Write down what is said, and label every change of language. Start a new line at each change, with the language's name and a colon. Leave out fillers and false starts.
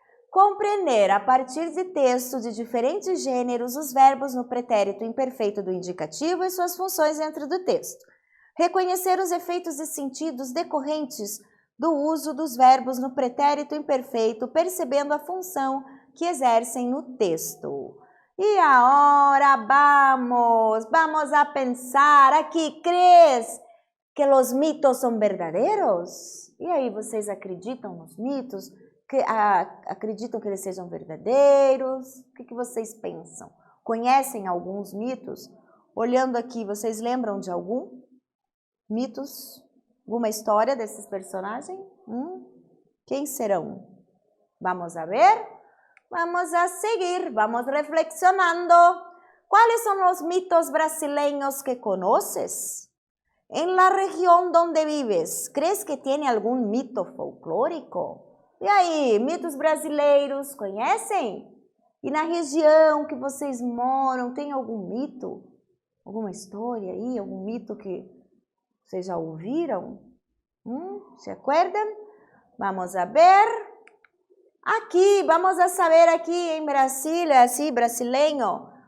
Portuguese: Compreender a partir de texto de diferentes gêneros os verbos no pretérito imperfeito do indicativo e suas funções dentro do texto. Reconhecer os efeitos e sentidos decorrentes do uso dos verbos no pretérito imperfeito, percebendo a função que exercem no texto. E agora
Spanish: vamos a pensar aqui, ¿crees que los mitos son verdaderos?
Portuguese: E aí, vocês acreditam nos mitos? Acreditam que eles sejam verdadeiros? O que vocês pensam? Conhecem alguns mitos? Olhando aqui, vocês lembram de algum? Mitos? Alguma história desses personagens? Quem serão?
Spanish: Vamos a ver? Vamos a seguir, vamos reflexionando. ¿Cuáles son los mitos brasileños que conoces? En la región donde vives, ¿crees que tiene algún mito folclórico?
Portuguese: E aí, mitos brasileiros, conhecem? E na região que vocês moram, tem algum mito? Alguma história aí? Algum mito que vocês já ouviram?
Spanish: ¿Se acuerdan?
Portuguese: Vamos a ver. Aqui, vamos a saber aqui em Brasília, assim, brasileño.